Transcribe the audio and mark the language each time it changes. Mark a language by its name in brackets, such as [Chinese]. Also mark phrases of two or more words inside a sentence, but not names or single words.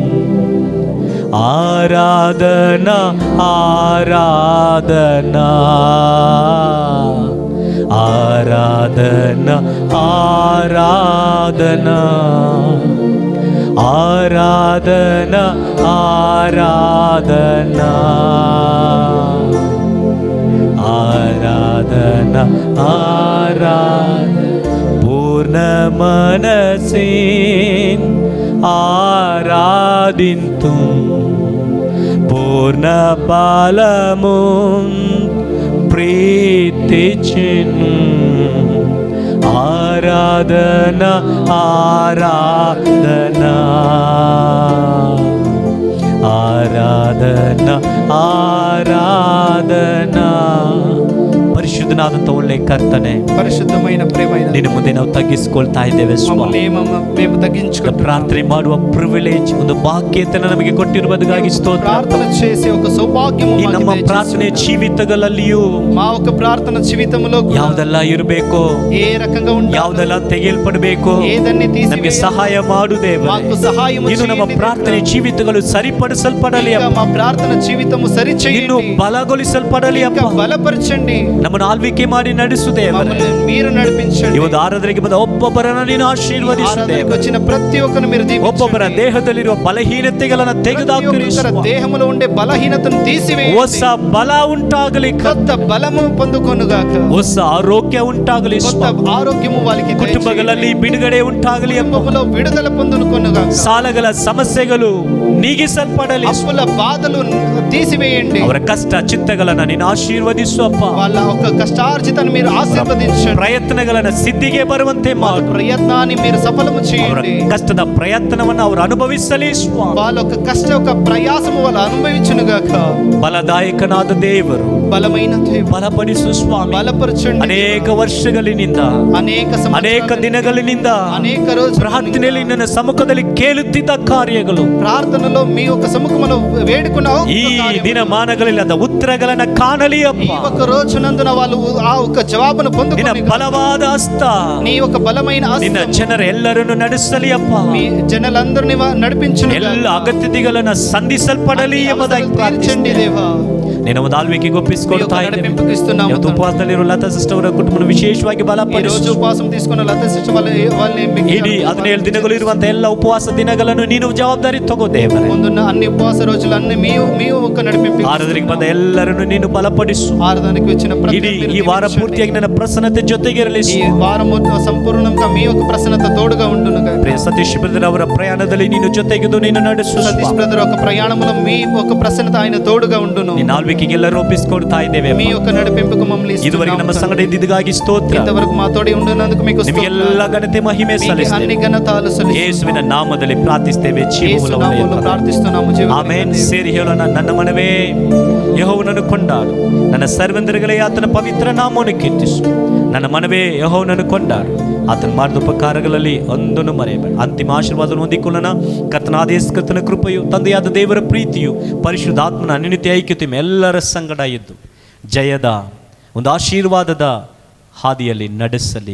[Kannada] ಆರಾಧನಾ ಆರಾಧನಾ ಆರಾಧನಾ ಆರಾಧನಾ ಆರಾಧನಾ ಆರಾಧನಾ ಆರಾಧನಾ ಆರಾಧನಾ ಪೂರ್ಣ ಮನಸ್ಸಿನ್ ಆರಾಧಿಂತು [Telugu] పూర్ణ బలము ప్రీతిచిను ఆరాధన ఆరాధన ఆరాధన ఆరాధన. [Kannada] ಪರಿಶುದ್ಧನಾದಂಥ ಒಳ್ಳೆ ಕರ್ತನೆ, [Telugu] పరిశుద్ధమైన ప్రేమైన [Kannada] ನಿನ್ನ ಮುಂದೆ ನಾವು ತಗ್ಗಿಸಿಕೊಳ್ತಾ ಇದ್ದೇವೆ ಸ್ವಾಮಿ. [Telugu] మేము తగ్గించుకుంటాం. [Kannada] ಪ್ರಾರ್ಥನೆ ಮಾಡುವ ಪ್ರಿವಿಲೇಜ್, ಒಂದು ಭಾಗ್ಯತೆಯನ್ನು ನಮಗೆ ಕೊಟ್ಟಿರುವುದಕ್ಕಾಗಿ ಸ್ತೋತ್ರ. [Telugu] ప్రార్థన చేసే ఒక సౌభాగ్యము [Kannada] ಈ ನಮ್ಮ ಪ್ರಾರ್ಥನೆ ಜೀವಿತಗಳಲ್ಲಿಯೂ [Telugu] మా ఒక ప్రార్థన జీవితంలో [Kannada] ಯಾವುದೆಲ್ಲ ಇರಬೇಕು, [Telugu] ఏ రకంగా ఉండాలి, [Kannada] ಯಾವುದೆಲ್ಲ ತೆಗೆಯಲ್ಪಡಬೇಕು, [Telugu] ఏదన్ని [Kannada] ನಮಗೆ [Telugu] తీసి [Kannada] ಸಹಾಯ ಮಾಡು ದೇವರೇ. [Telugu] మాకు సహాయం [Kannada] ಇನ್ನು ನಮ್ಮ ಪ್ರಾರ್ಥನೆ ಜೀವಿತಗಳು ಸರಿಪಡಿಸಲ್ಪಡಲಿ ಅಪ್ಪ. [Telugu] మా ప్రార్థన జీవితము [Kannada] ಇನ್ನು [Telugu] సరిచేయండి, [Kannada] ಬಲಗೊಳಿಸಲ್ಪಡಲಿ [Telugu] ఇంకా [Kannada] ಅಪ್ಪ. [Telugu] బలపరచండి, [Kannada] ನಮ್ಮನ್ನು ಆಳ್ವಿಕೆ ಮಾಡಿ ನಡೆಸು ದೇವರೇ. [Telugu] మమ్మల్ని మీరు నడిపించండి. [Kannada] ಇವತ್ತು ಆರಾಧನೆಗೆ ಬಂದ ಒಬ್ಬೊಬ್ಬರನ್ನು ನೀನು ಆಶೀರ್ವದಿಸು [Telugu] ఆరాధనకు [Kannada] ದೇವರೇ. [Telugu] వచ్చిన ప్రతి ఒక్కరిని మీరు దీవించండి. [Kannada] ಒಬ್ಬೊಬ್ಬರ ದೇಹದಲ್ಲಿರುವ ಬಲಹೀನತೆಗಳನ್ನು [Telugu] ప్రతి [Kannada] ತೆಗೆದುಹಾಕಿರಿ [Telugu] ఒక్కరి [Kannada] ಸ್ವಾಮಿ. [Telugu] దేహములో ఉండే బలహీనతను తీసివేయండి. [Kannada] ಹೊಸ ಬಲ ಉಂಟಾಗಲಿ, [Telugu] కొత్త బలము పొందుకొనుగాక, [Kannada] ಹೊಸ ಆರೋಗ್ಯ ಉಂಟಾಗಲಿ [Telugu] కొత్త [Kannada] ಸ್ವಾಮಿ. [Telugu] ఆరోగ్యము వాళ్ళకి [Kannada] ಕುಟುಂಬಗಳಲ್ಲಿ ಬಿಡುಗಡೆ ಉಂಟಾಗಲಿ ಅಪ್ಪ. [Telugu] కుటుంబంలో విడుదల పొందుకొనుగాక, [Kannada] ಸಾಲಗಳ ಸಮಸ್ಯೆಗಳು ನೀಗಿಸಲ್ಪಡಲಿ. [Telugu] అప్పుల బాధలు తీసివేయండి. [Kannada] ಅವರ ಕಷ್ಟ ಚಿತ್ತಗಳನ್ನು ನೀನು ಆಶೀರ್ವದಿಸು ಅಪ್ಪ. [Telugu] వాళ్ళ ఒక కష్టార్జితాన్ని మీరు ఆశీర్వదించండి. [Kannada] ಪ್ರಯತ್ನಗಳನ್ನ ಸಿದ್ಧಿಗೆ ಬರುವಂತೆ [Telugu] వాళ్ళ [Kannada] ಮಾಡು. [Telugu] ప్రయత్నాన్ని మీరు సఫలము [Kannada] ಅವರ [Telugu] చేయండి. [Kannada] ಕಷ್ಟದ ಪ್ರಯತ್ನವನ್ನು ಅವರು ಅನುಭವಿಸಲಿ ಸ್ವಾಮಿ. [Telugu] వాళ్ళ ఒక కష్ట ఒక ప్రయాసము వాళ్ళు అనుభవించునుగాక. [Kannada] ಬಲದಾಯಕನಾದ ದೇವರು [Telugu] బలమైన దేవుడు [Kannada] ಬಲಪಡಿಸು ಸ್ವಾಮಿ. [Telugu] బలపరచండి. [Kannada] ಅನೇಕ ವರ್ಷಗಳಿನಿಂದ, [Telugu] అనేక [Kannada] ಅನೇಕ ದಿನಗಳಿನಿಂದ [Telugu] అనేక రోజులు [Kannada] ಪ್ರಾರ್ಥನೆಯಲ್ಲಿ ನನ್ನ ಸಮ್ಮುಖದಲ್ಲಿ ಕೇಳುತ್ತಿದ್ದ ಕಾರ್ಯಗಳು [Telugu] ప్రార్థనలో మీ యొక్క సముఖములో వేడుకున్న [Kannada] ಈ ದಿನಮಾನಗಳಲ್ಲಿ ಅದ ಉತ್ತರಗಳನ್ನ ಕಾಣಲಿ [Telugu] ఈ [Kannada] ಅಪ್ಪ. [Telugu] ఒక రోజునందున వాళ్ళు ఆ ఒక జవాబును [Kannada] ನಿನ್ನ [Telugu] పొందుకొని [Kannada] ಬಲವಾದ ಹಸ್ತ [Telugu] నీ ఒక బలమైన [Kannada] ನಿನ್ನ [Telugu] హస్తం [Kannada] ಜನರ ಎಲ್ಲರನ್ನು ನಡೆಸಲಿ ಅಪ್ಪ. [Telugu] మీ జనులందరినీ నడిపించును. [Kannada] ಎಲ್ಲ ಅಗತ್ಯತೆಗಳನ್ನ ಸಂಧಿಸಲ್ಪಡಲಿ ಎಂಬುದಾಗಿ [Telugu] తీర్చండి [Kannada] ಪ್ರಾರ್ಥಿಸುತ್ತೇನೆ. [Telugu] దేవా. [Kannada] ನಿನ್ನ ಒಂದು ಆಳ್ವಿಕೆಗೆ ಒಪ್ಪಿಸಿಕೊಳ್ತಾ ಇದ್ದೇವೆ. [Telugu] నడిపింపుకి ఇస్తున్నాము. [Kannada] ಇವತ್ತು ಉಪವಾಸದಲ್ಲಿರುವ ಲತಾ ಸಿಸ್ಟರ್ ಅವರ ಕುಟುಂಬವನ್ನು ವಿಶೇಷವಾಗಿ [Telugu] ఈ రోజు [Kannada] ಬಲಪಡಿಸು. [Telugu] ఉపవాసం తీసుకున్న లత సిస్టర్ వాళ్ళని [Kannada] ಇಡೀ 17 ದಿನಗಳು ಇರುವಂತ ಎಲ್ಲ ಉಪವಾಸ ದಿನಗಳನ್ನು ನೀನು ಜವಾಬ್ದಾರಿ ತಗೋ ದೇವರೇ. [Telugu] ముందున్న అన్ని ఉపవాస రోజులు అన్ని మీ ఒక నడిపింపు. [Kannada] ಆರಾಧನೆಗೆ ಬಂದ ಎಲ್ಲರನ್ನು ನೀನು ಬಲಪಡಿಸು. [Telugu] ఆరాధనకి వచ్చిన ప్రతి [Kannada] ಇಡೀ [Telugu] ఒక్కరిని [Kannada] ಈ ವಾರ [Telugu] దీవించండి. [Kannada] ಪೂರ್ತಿಯಾಗಿ ನನ್ನ ಪ್ರಸನ್ನತೆ ಜೊತೆಗಿರಲಿ. [Telugu] ఈ వారము సంపూర్ణంగా మీ యొక్క ప్రసన్నత తోడుగా ఉండును. [Kannada] ಪ್ರಿಯ ಸತೀಶ್ ಬ್ರದರ್ ಅವರ ಪ್ರಯಾಣದಲ್ಲಿ ನೀನು ಜೊತೆಗಿದ್ದು ನೀನು ನಡೆಸು. [Telugu] సతీష్ బ్రదర్ ఒక ప్రయాణంలో మీ ఒక ప్రసన్నత ఆయన తోడుగా ఉండును. [Kannada] ನಿನ್ನ ಆಳ್ವಿಕೆಗೆ ಎಲ್ಲರೂ ಒಪ್ಪಿಸಿಕೊಡ್ತಾ ಇದ್ದೇವೆ. [Telugu] మీ యొక్క నడిపింపుకు మమ్మల్ని [Kannada] ಇದುವರೆಗೆ ನಮ್ಮ ಸಂಗಡ ಇದ್ದಿದ್ದಕ್ಕಾಗಿ ಸ್ತೋತ್ರ. [Telugu] ఇంతవరకు మా తోడి ఉండినందుకు మీకు [Kannada] ನಿಮಗೆಲ್ಲ ಘನತೆ ಮಹಿಮೆ [Telugu] అన్ని [Kannada] ಸಲ್ಲಿಸ್ತೇವೆ. [Telugu] ఘనతలు [Kannada] ಯೇಸುವಿನ ನಾಮದಲ್ಲಿ ಪ್ರಾರ್ಥಿಸ್ತೇವೆ. [Telugu] యేసు నామములో ప్రార్థిస్తున్నాము. [Kannada] ಆಮೆನ್. ಸೇರಿ ಹೇಳೋಣ. ನನ್ನ ಮನವೇ ಯೆಹೋವನನ್ನು ಕೊಂಡಾಡು, ನನ್ನ ಸರ್ವಂತರುಗಳೇ ಆತನ ಪವಿತ್ರ ನಾಮವನ್ನು ಕೀರ್ತಿಸು. ನನ್ನ ಮನವೇ ಯೆಹೋವನನ್ನು ಕೊಂಡಾಡು, ಆತನ ಮಾಡಿದ ಉಪಕಾರಗಳಲ್ಲಿ ಒಂದನ್ನು ಮರೆಯಬೇಡ. ಅಂತಿಮ ಆಶೀರ್ವಾದವನ್ನು ಹೊಂದಿಕೊಳ್ಳೋಣ. ಕರ್ತನಾದ ಯೇಸು ಕ್ರಿಸ್ತನ ಕೃಪೆಯು, ತಂದೆಯಾದ ದೇವರ ಪ್ರೀತಿಯು, ಪರಿಶುದ್ಧಾತ್ಮನ ಅನ್ಯೋನ್ಯ ಐಕ್ಯತೆಯು ಎಲ್ಲರ ಸಂಗಡ ಇದ್ದು ಜಯದ ಒಂದು ಆಶೀರ್ವಾದದ ಹಾದಿಯಲ್ಲಿ ನಡೆಸಲಿ.